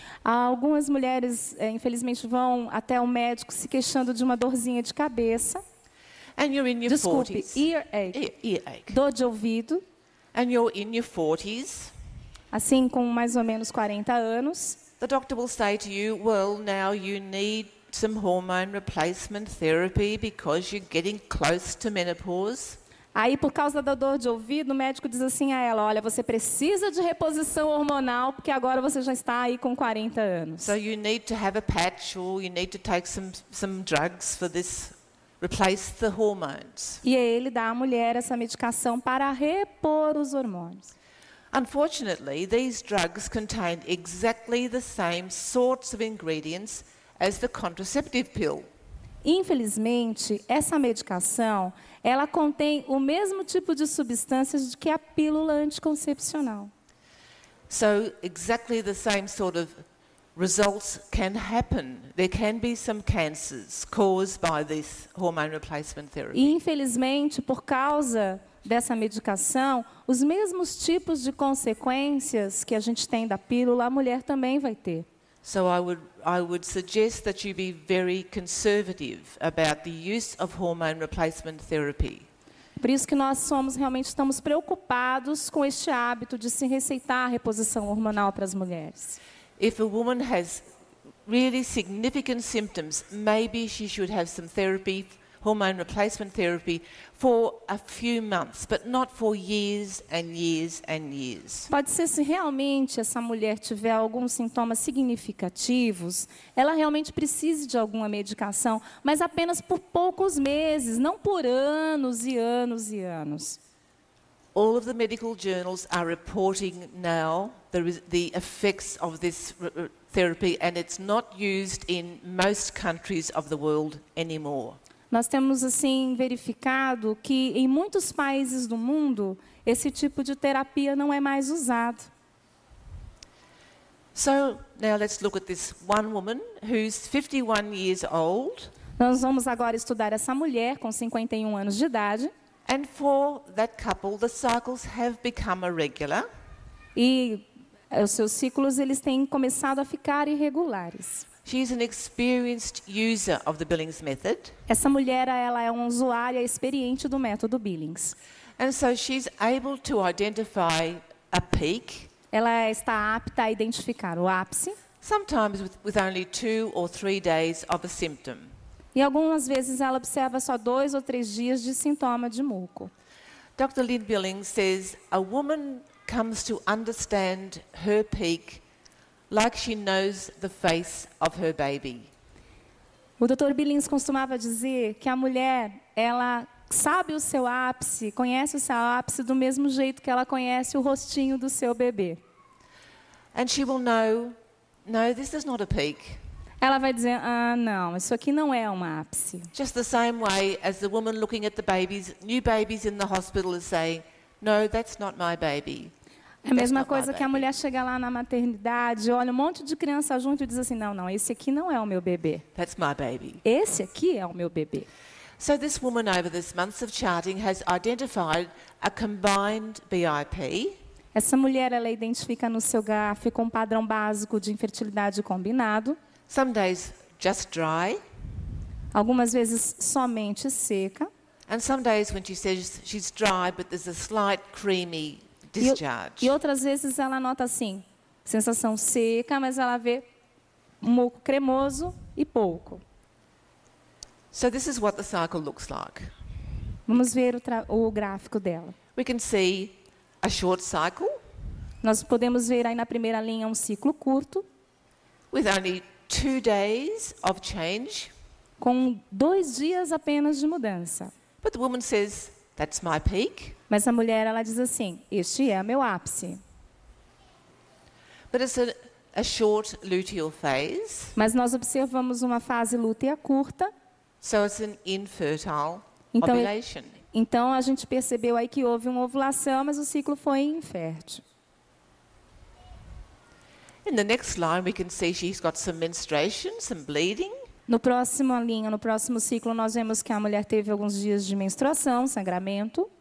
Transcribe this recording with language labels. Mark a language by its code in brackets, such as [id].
[pt] Algumas mulheres, infelizmente, vão até o médico se queixando de uma dorzinha de cabeça. [en] And you're in your [pt] Desculpe, [en] 40s. earache, Earache. [pt] dor de ouvido, [en] And you're in your 40s. [pt] assim com mais ou menos 40 anos. [en] The doctor will say to you, well, now you need some hormone replacement therapy because you're getting close to menopause. [pt] Aí, por causa da dor de ouvido, o médico diz assim a ela, olha, você precisa de reposição hormonal, porque agora você já está aí com 40 anos. [en] So you need to have a patch or you need to take some drugs for this, replace the hormones. [pt] E ele dá à mulher essa medicação para repor os hormônios. [en] Unfortunately, these drugs contain exactly the same sorts of ingredients as the contraceptive pill. [pt] Infelizmente, essa medicação, ela contém o mesmo tipo de substâncias que a pílula anticoncepcional. [en] So exactly the same sort of results can happen. There can be some cancers caused by this hormone replacement therapy. [pt] E, infelizmente, por causa dessa medicação, os mesmos tipos de consequências que a gente tem da pílula, a mulher também vai ter. [en] So I would suggest that you be very conservative about the use of hormone replacement therapy. [pt] Por isso que nós realmente estamos preocupados com este hábito de se receitar a reposição hormonal para as mulheres. [en] If a woman has really significant symptoms, maybe she should have some therapy, hormone replacement therapy, for a few months, but not for years and years and years. [pt] Pode ser se realmente essa mulher tiver alguns sintomas significativos, ela realmente precise de alguma medicação, mas apenas por poucos meses, não por anos e anos e anos. [en] All of the medical journals are reporting now the effects of this therapy, and it's not used in most countries of the world anymore. [pt] Nós temos, assim, verificado que em muitos países do mundo, esse tipo de terapia não é mais usado. [en] So now let's look at this one woman who's 51 years old. [pt] Nós vamos agora estudar essa mulher com 51 anos de idade. [en] And for that couple, the cycles have become irregular. [pt] E os seus ciclos eles têm começado a ficar irregulares. [en] She's an experienced user of the Billings method. [pt] Essa mulher, ela é uma usuária experiente do método Billings. [en] And so she's able to identify a peak, [pt] Ela está apta a identificar o ápice [en] sometimes with only 2 or 3 days of a symptom. [pt] e algumas vezes ela observa só 2 ou 3 dias de sintoma de muco. [en] Dr. Lynn Billings says a woman comes to understand her peak like she knows the face of her baby. [pt] O Dr. Billings costumava dizer que a mulher, ela sabe o seu ápice, conhece o seu ápice do mesmo jeito que ela conhece o rostinho do seu bebê. [en] And she will know, no, this is not a peak. [pt] Ela vai dizer, não, isso aqui não é um ápice. [en] Just the same way as the woman looking at the babies, new babies in the hospital is saying, no, that's not my baby. [pt] É a mesma coisa que a mulher chega lá na maternidade, olha um monte de criança junto e diz assim, não, esse aqui não é o meu bebê. [en] That's my baby. [pt] Esse aqui é o meu bebê. [en] So this woman over this months of charting has identified a combined BIP. [pt] Essa mulher, ela identifica no seu gráfico um padrão básico de infertilidade combinado. [en] Some days just dry, [pt] Algumas vezes somente seca. [en] and some days when she says she's dry but there's a slight creamy discharge. [pt] E outras vezes ela nota assim, sensação seca, mas ela vê muco cremoso e pouco. [en] So this is what the cycle looks like. [pt] Vamos ver o gráfico dela. [en] We can see a short cycle [pt] Nós podemos ver aí na primeira linha um ciclo curto, [en] with only 2 days of change. [pt] com 2 dias apenas de mudança. [en] But the woman says, that's my peak. [pt] Mas a mulher, ela diz assim, este é meu ápice. [en] But it's a short luteal phase, [pt] mas nós observamos uma fase lútea curta. [en] so it's an infertile [pt] Então, [en] ovulation. [pt] Então, a gente percebeu aí que houve uma ovulação, mas o ciclo foi infértil. [en] In the next line, we can see she's got some menstruation, some bleeding, [pt] No próximo linha, no próximo ciclo, nós vemos que a mulher teve alguns dias de menstruação, sangramento,